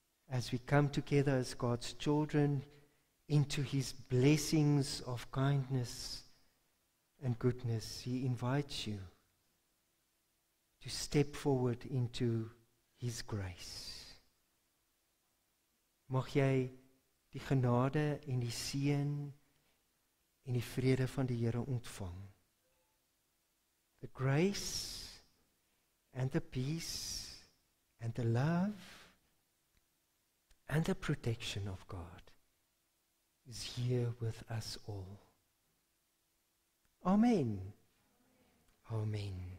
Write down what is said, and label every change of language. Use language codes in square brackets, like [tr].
[en] As we come together as God's children into His blessings of kindness and goodness, He invites you to step forward into His grace. [af] Mag jy die genade en die seën en die vrede van die Here ontvang. [en] The grace and the peace and the love and the protection of God is here with us all. Amen. Amen.